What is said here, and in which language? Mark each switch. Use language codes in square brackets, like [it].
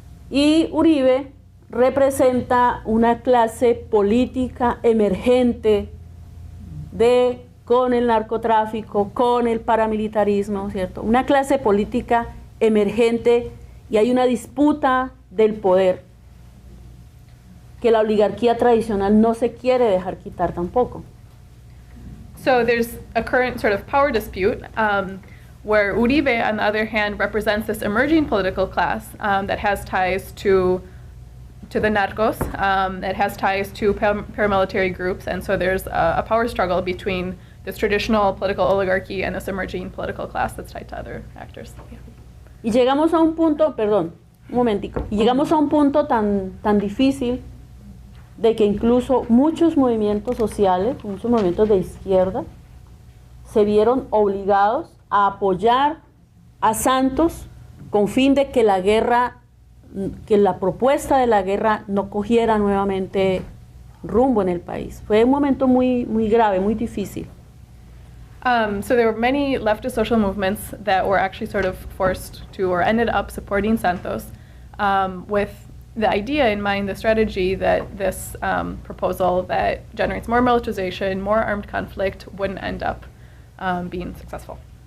[es] Y Uribe representa una clase política emergente con el narcotráfico, con el paramilitarismo, ¿cierto? Una clase política emergente, y hay una disputa del poder. que la oligarquía tradicional no se quiere dejar quitar tampoco. [en] So there's a current sort of power dispute where Uribe, on the other hand, represents this emerging political class that has ties to the narcos, that has ties to paramilitary groups, and so there's a power struggle between this traditional political oligarchy and this emerging political class that's tied to other actors. Yeah. [es] Y llegamos a un punto, perdón, un momentico, y llegamos a un punto tan difícil de que incluso muchos movimientos sociales, muchos movimientos de izquierda, se vieron obligados a apoyar a Santos con fin de que la guerra, que la propuesta de la guerra no cogiera nuevamente rumbo en el país. Fue un momento muy grave, muy difícil. [en] So there were many leftist social movements that were actually sort of forced to or ended up supporting Santos with the idea in mind, the strategy that this proposal that generates more militarization, more armed conflict wouldn't end up being successful.